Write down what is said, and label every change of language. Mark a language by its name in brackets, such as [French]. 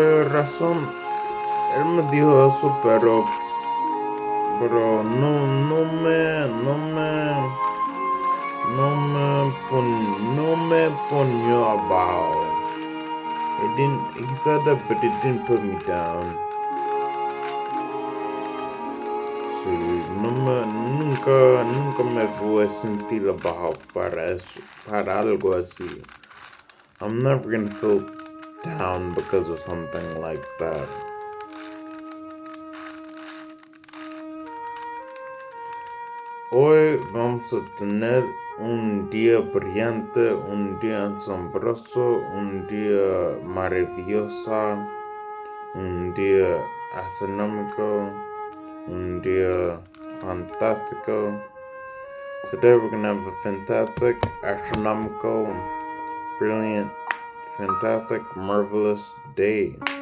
[Spanish] Razón, él me dijo eso, pero no me ponió abajo. [English] He said that, but it didn't put me down. [Spanish] Sí, nunca me voy a sentir abajo para algo así. [English] I'm never gonna feel down because of something like that. [Spanish] Hoy vamos a tener un día brillante, un día asombroso, un día maravilloso, un día astronómico, un día fantástico. [English] Today we're gonna have a fantastic, astronomical, brilliant, fantastic, marvelous day.